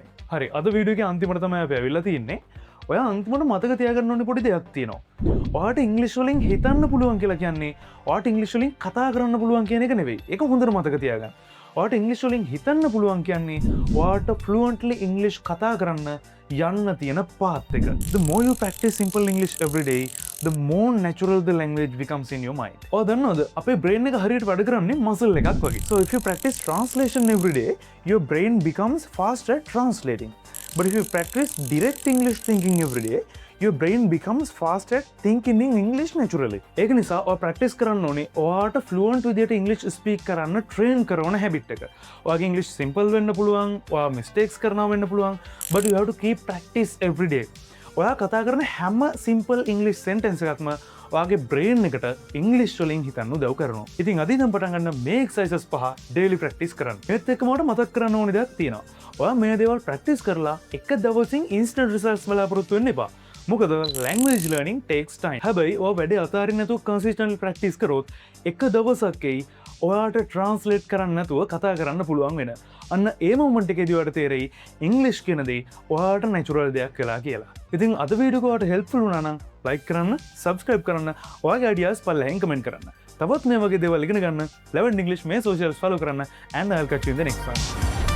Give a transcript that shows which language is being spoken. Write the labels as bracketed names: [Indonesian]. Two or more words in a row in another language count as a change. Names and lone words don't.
[Sinhala] හරි අද වීඩියෝ එකේ අන්තිමට තමයි අපි ඇවිල්ලා තින්නේ. ඔයා අන්තිමට මතක තියාගන්න ඕනේ පොඩි දෙයක් තියෙනවා. ඔයාට ඉංග්‍රීසි වලින් හිතන්න පුළුවන් කියලා කියන්නේ ඔයාට ඉංග්‍රීසි වලින් කතා කරන්න පුළුවන් කියන එක නෙවෙයි. ඒක හොඳට මතක තියාගන්න. ඔයාට ඉංග්‍රීසි වලින් හිතන්න පුළුවන් කියන්නේ ඔයාට [English] fluently English [Sinhala] කතා කරන්න යන්න තියෙන path එක. [English] The more you practice simple English every day, the more natural the language becomes in your mind. [Sinhala] ඔයා දන්නවද අපේ brain එක හරියට වැඩ කරන්නේ muscle එකක් වගේ. [English] So if you practice translation every day, your brain becomes faster at translating. But if you practice direct English thinking every day, your brain becomes fast at thinking in English naturally. [Sinhala] ඒක නිසා ඔයා practice කරන්න ඕනේ ඔයාට fluent විදියට [English] English speak [Sinhala] කරන්න train කරන habit එක. ඔයාගේ [English] English simple [Sinhala] වෙන්න පුළුවන්, ඔයා mistakes කරනවා වෙන්න පුළුවන්, [English] but you have to keep practice every day. [Sinhala] ඔයා කතා කරන හැම [English] simple English sentence [Sinhala] එකක්ම ඔයාගේ brain එකට English වලින් හිතන්න උදව් කරනවා. ඉතින් අද ඉඳන් පටන් ගන්න මේ [English] exercises 5 daily practice [Sinhala] කරන්න. ඒත් එක්කම මට මතක් කරන්න ඕනේ දෙයක් තියෙනවා. ඔයා මේ දේවල් practice කරලා එක දවසින් [English] instant results [Sinhala] බලාපොරොත්තු වෙන්න එපා. [English] මොකද language learning takes time. [Sinhala] හැබැයි ඔයා වැඩේ අතාරින්න නැතුව [English] consistently practice [Sinhala] කරොත් එක දවසකයි ඔයාට translate කරන්න නැතුව කතා කරන්න පුළුවන් වෙන. අන්න ඒ moment එකේදී ඔයාට තේරෙයි English කියන දේ ඔයාට natural දෙයක් කියලා කියලා. ඉතින් අද වීඩියෝ එක ඔයාට helpful වුණා නම් like කරන්න, subscribe කරන්න, ඔයාගේ ideas පල්ලෙහෙන් comment කරන්න. තවත් මේ වගේ දේවල් ඉගෙන ගන්න Learn English මේ [English] socials follow [Sinhala] කරන්න [English] and I'll catch you in the next one.